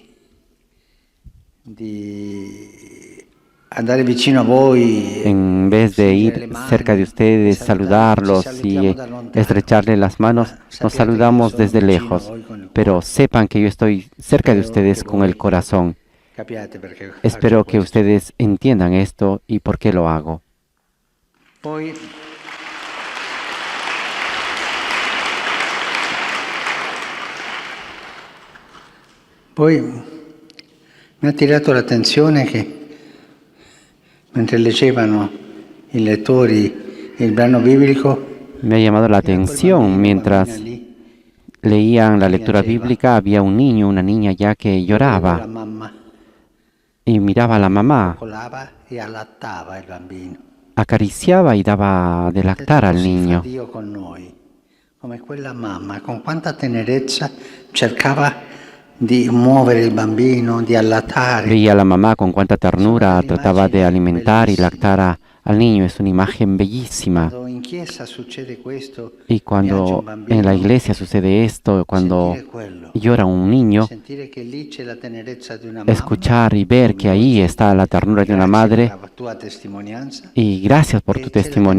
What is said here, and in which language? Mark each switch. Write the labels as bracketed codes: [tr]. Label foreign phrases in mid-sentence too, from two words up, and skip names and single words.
[es] En vez de ir cerca de ustedes, saludarlos y estrecharles las manos, nos saludamos desde lejos. Pero sepan que yo estoy cerca de ustedes con el corazón. Espero que ustedes entiendan esto y por qué lo hago. [it] Poi mi ha attirato l'attenzione che mentre leggevano i lettori il brano biblico, [es] me ha llamado la atención mientras leían la lectura bíblica, había un niño, una niña ya que lloraba y miraba a la mamá, acariciaba y daba de lactar al niño. [it] Come quella mamma, con quanta tenerezza cercava di muovere il bambino, di allattare. [es] Veía a la mamá con cuánta ternura trataba de alimentar y lactar al niño. Es una imagen bellísima. Y cuando en la iglesia sucede esto, cuando llora un niño, escuchar y ver que ahí está la ternura de una madre, y gracias por tu testimonio.